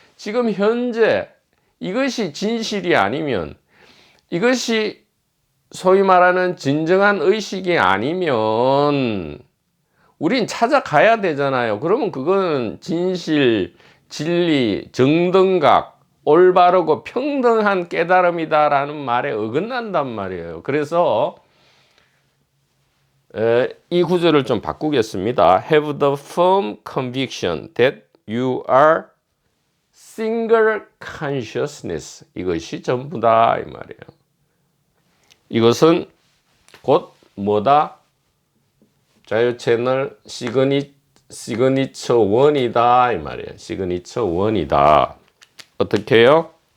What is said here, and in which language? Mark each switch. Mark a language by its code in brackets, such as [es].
[ko] 지금 현재 이것이 진실이 아니면, 이것이 소위 말하는 진정한 의식이 아니면 우린 찾아가야 되잖아요. 그러면 그건 진실, 진리, 정등각, 올바르고 평등한 깨달음이다라는 말에 어긋난단 말이에요. 그래서 이 구절을 좀 바꾸겠습니다. [en] Have the firm conviction that you are single consciousness. [ko] 이것이 전부다 이 말이에요. 이것은 곧 뭐다? 자유 채널 시그니처 원이다 이 말이에요. 시그니처 원이다. 어떻게 해요?